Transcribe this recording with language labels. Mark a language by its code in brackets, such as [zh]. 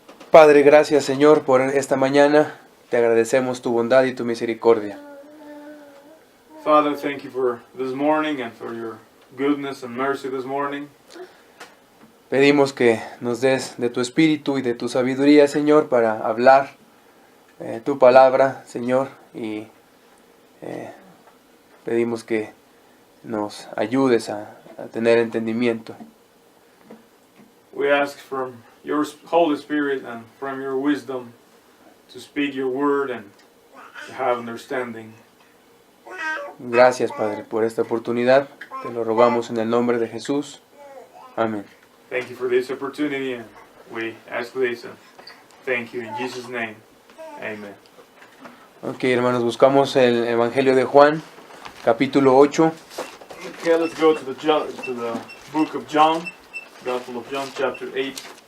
[es] Padre, gracias Señor por esta mañana. Te agradecemos tu bondad y tu misericordia. [en] Father, thank you for this morning and for your goodness and mercy this morning. [es] Pedimos que nos des de tu espíritu y de tu sabiduría, Señor, para hablar tu palabra, Señor, y pedimos que nos ayudes a tener entendimiento. [en] We ask from your Holy Spirit and from your wisdom to speak your word and to have understanding. [es] Gracias, Padre, por esta oportunidad. Te lo rogamos en el nombre de Jesús. Amén. [en] Thank you for this opportunity, and we ask this and thank you in Jesus' name. Amen. [es] Ok, hermanos, buscamos el Evangelio de Juan, capítulo 8. [en] Okay, let's go to the book of John, Gospel of John, chapter 8.